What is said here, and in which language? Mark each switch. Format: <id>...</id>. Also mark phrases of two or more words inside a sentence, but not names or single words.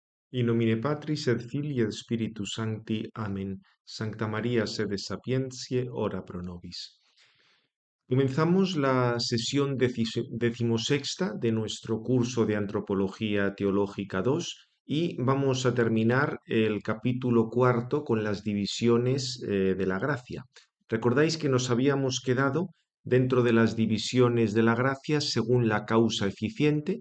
<la>In nomine Patris et Filii et Spiritus Sancti. Amen. Sancta María, sede sapientiae, ora pro nobis.</la> <es>Comenzamos la sesión decimosexta de nuestro curso de Antropología Teológica 2 y vamos a terminar el capítulo cuarto con las divisiones de la gracia. Recordáis que nos habíamos quedado dentro de las divisiones de la gracia según la causa eficiente.</es>